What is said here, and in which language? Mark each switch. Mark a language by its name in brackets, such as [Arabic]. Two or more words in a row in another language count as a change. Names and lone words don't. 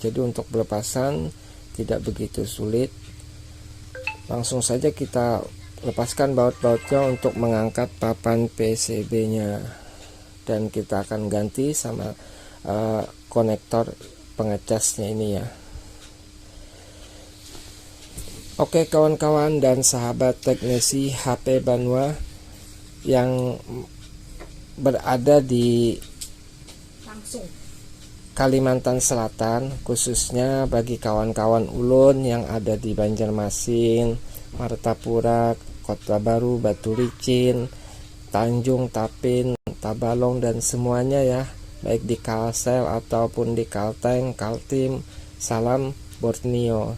[Indonesian] Jadi untuk pelepasan tidak begitu sulit. Langsung saja kita lepaskan baut-bautnya untuk mengangkat papan PCB-nya. Dan kita akan ganti sama konektor pengecasnya ini ya. Oke kawan-kawan dan sahabat teknisi HP Banwa yang berada di Kalimantan Selatan, khususnya bagi kawan-kawan ulun yang ada di Banjarmasin, Martapura, Kota Baru, Batu Licin, Tanjung, Tapin, Tabalong dan semuanya ya, baik di Kalsel ataupun di Kalteng, Kaltim, salam Borneo.